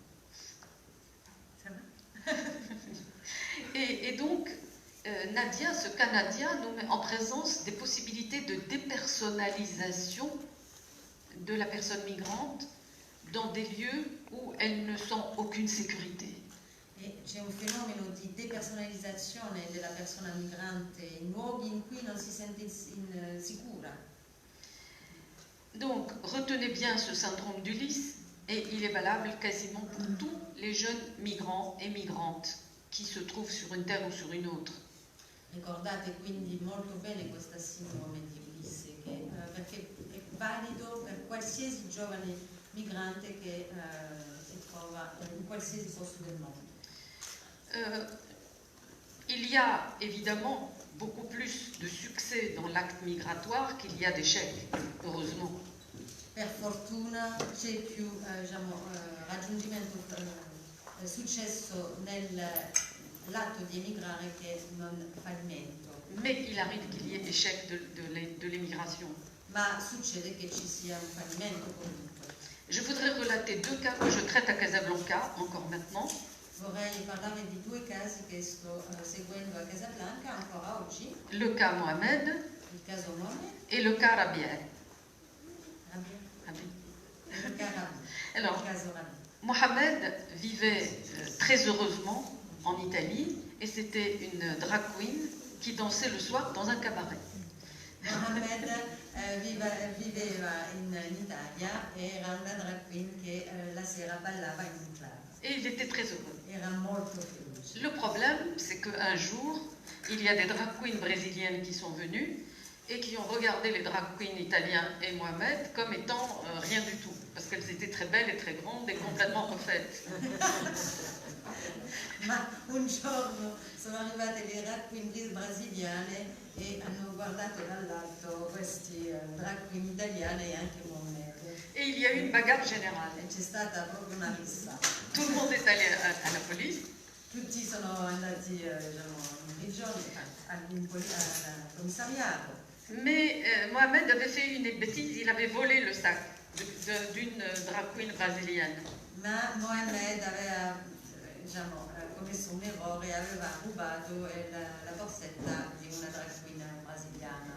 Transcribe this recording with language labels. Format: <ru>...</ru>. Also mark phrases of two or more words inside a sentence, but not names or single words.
<fr>Et donc, Nadia, ce cas Nadia nous met en présence des possibilités de dépersonnalisation de la personne migrante dans des lieux où elle ne sent aucune sécurité.</fr> <it>E c'è un fenomeno di depersonalizzazione della persona migrante in luoghi in cui non si sente sicura.</it> <fr>Donc, retenez bien ce syndrome d'Ulysse, et il est valable quasiment pour tous les jeunes migrants et migrantes qui se trouvent sur une terre ou sur une autre.</fr> <it>Ricordate quindi molto bene questa sindrome di Ulysse. valido per qualsiasi giovane migrante che si trova in qualsiasi posto del mondo.</it> <fr>Il y a évidemment beaucoup plus de succès dans l'acte migratoire qu'il y a d'échecs, heureusement.</fr> <it>Per fortuna c'è più raggiungimento, successo nell'atto di emigrare che non fallimento.</it> <fr>Mais il arrive qu'il y ait échec de l'émigration.</fr> <it>Ma succede che ci sia un fallimento comunque.</it> <fr>Je voudrais relater 2 cas que je traite à Casablanca, encore maintenant.</fr> <it>Vorrei parlare di 2 casi che sto seguendo a Casablanca ancora oggi.</it> <fr>Le cas Mohamed</fr> <it>Il caso Mohamed</it> <fr>et le cas Rabia.</fr> <it>e il</it> <fr>Alors,</fr> <it>caso Rabi.</it> <fr>Mohamed vivait très heureusement en Italie et c'était une drag queen qui dansait le soir dans un cabaret.</fr> <it>Mohamed viveva in Italia e era una drag queen che la sera ballava in un club.</it> <fr>Et il était très heureux.</fr> <it>Era molto felice.</it> <fr>Le problème, c'est qu'un jour, il y a des drag queens brésiliennes qui sont venues et qui ont regardé les drag queens italiens et Mohamed comme étant rien du tout, parce qu'elles étaient très belles et très grandes et complètement refaites.</fr> <it>Ma un giorno sono arrivate le drag queen brasiliane e hanno guardato dall'alto questi drag queen italiane e anche Mohamed.</it> <fr>Et il y a eu une bagarre générale.</fr> <it>E c'è stata proprio una rissa.</it> <fr>Tout le monde est allé à la police.</fr> <it>Tutti sono andati in prigione, al commissariato.</it> <fr>Mais Mohamed avait fait une bêtise, il avait volé le sac d'une drag queen brésilienne.</fr> <it>Ma Mohamed aveva commesso un errore e aveva rubato la borsetta di una drag queen brasiliana.</it>